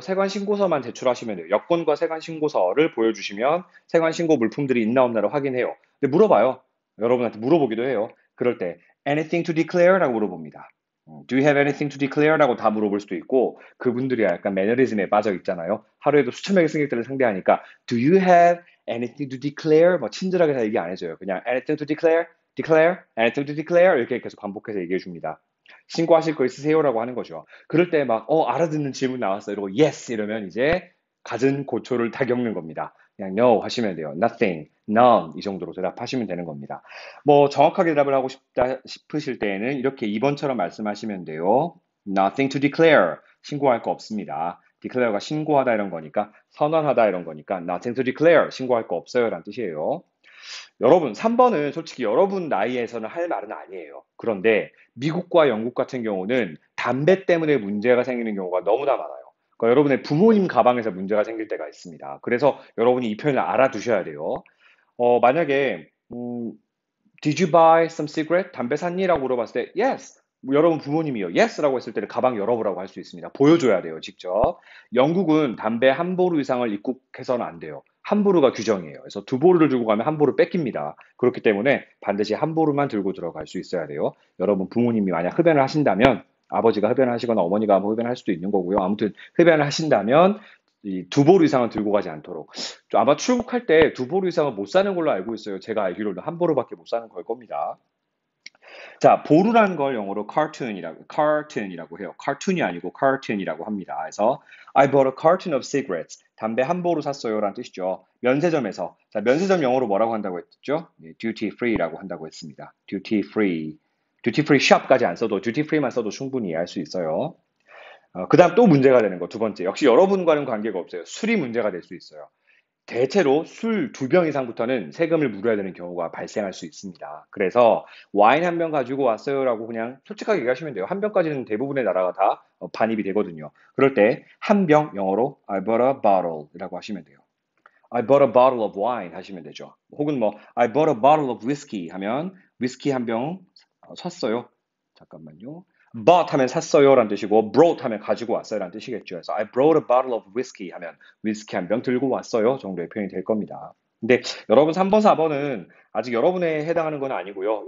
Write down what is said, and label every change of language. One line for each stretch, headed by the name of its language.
Korean: 세관 신고서만 제출하시면 돼요. 여권과 세관 신고서를 보여주시면 세관 신고 물품들이 있나 없나를 확인해요. 근데 물어봐요. 여러분한테 물어보기도 해요. 그럴 때
English: anything to declare
Korean: 라고 물어봅니다.
English: Do you have anything to declare
Korean: 라고 다 물어볼 수도 있고 그분들이 약간 매너리즘에 빠져 있잖아요. 하루에도 수천 명의 승객들을 상대하니까
English: Do you have anything to declare?
Korean: 뭐 친절하게 다 얘기 안 해줘요. 그냥
English: anything to declare, declare, anything to declare
Korean: 이렇게 계속 반복해서 얘기해 줍니다. 신고하실 거 있으세요라고 하는 거죠. 그럴 때 막 알아듣는 질문 나왔어 이러고 yes 이러면 이제 갖은 고초를 다 겪는 겁니다. 그냥 no 하시면 돼요. nothing, none 이 정도로 대답하시면 되는 겁니다. 뭐 정확하게 대답을 하고 싶다 싶으실 때에는 이렇게 2번처럼 말씀하시면 돼요.
English: nothing to declare
Korean: 신고할 거 없습니다. declare가 신고하다 이런 거니까 선언하다 이런 거니까 nothing to declare 신고할 거 없어요 라는 뜻이에요. 여러분, 3번은 솔직히 여러분 나이에서는 할 말은 아니에요. 그런데 미국과 영국 같은 경우는 담배 때문에 문제가 생기는 경우가 너무나 많아요. 그러니까 여러분의 부모님 가방에서 문제가 생길 때가 있습니다. 그래서 여러분이 이 표현을 알아두셔야 돼요.
English: 만약에 Did you buy some cigarette?
Korean: 담배 샀니? 라고 물어봤을 때 Yes. 뭐 여러분 부모님이요. Yes라고 했을 때는 가방 열어보라고 할 수 있습니다. 보여줘야 돼요, 직접. 영국은 담배 한 보루 이상을 입국해서는 안 돼요. 한 보루가 규정이에요. 그래서 두 보루를 들고 가면 한 보루 뺏깁니다. 그렇기 때문에 반드시 한 보루만 들고 들어갈 수 있어야 돼요. 여러분 부모님이 만약 흡연을 하신다면 아버지가 흡연을 하시거나 어머니가 뭐 흡연을 할 수도 있는 거고요. 아무튼 흡연을 하신다면 이 두 보루 이상은 들고 가지 않도록. 아마 출국할 때 두 보루 이상은 못 사는 걸로 알고 있어요. 제가 알기로는 한 보루밖에 못 사는 걸 겁니다. 자, 보루라는 걸 영어로 cartoon이라고 해요. cartoon이 아니고 cartoon이라고 합니다.
English: 그래서 I bought a carton of cigarettes.
Korean: 담배 한 보루 샀어요라는 뜻이죠. 면세점에서. 자, 면세점 영어로 뭐라고 한다고 했죠? 예, duty free라고 한다고 했습니다. duty free. duty free shop까지 안 써도 duty free만 써도 충분히 이해할 수 있어요. 그다음 또 문제가 되는 거 두 번째. 역시 여러분과는 관계가 없어요. 술이 문제가 될 수 있어요. 대체로 술 두 병 이상부터는 세금을 물어야 되는 경우가 발생할 수 있습니다. 그래서 와인 한 병 가지고 왔어요라고 그냥 솔직하게 얘기하시면 돼요. 한 병까지는 대부분의 나라가 다 반입이 되거든요. 그럴 때 한 병 영어로
English: I bought a bottle
Korean: 이라고 하시면 돼요.
English: I bought a bottle of wine
Korean: 하시면 되죠. 혹은 뭐
English: I bought a bottle of whiskey
Korean: 하면 위스키 한 병 샀어요. 잠깐만요. bought 하면 샀어요라는 뜻이고 brought 하면 가지고 왔어요라는 뜻이겠죠. 그래서
English: I brought a bottle of whiskey
Korean: 하면 위스키 한 병 들고 왔어요 정도의 표현이 될 겁니다. 근데 여러분 3번, 4번은 아직 여러분에 해당하는 건 아니고요.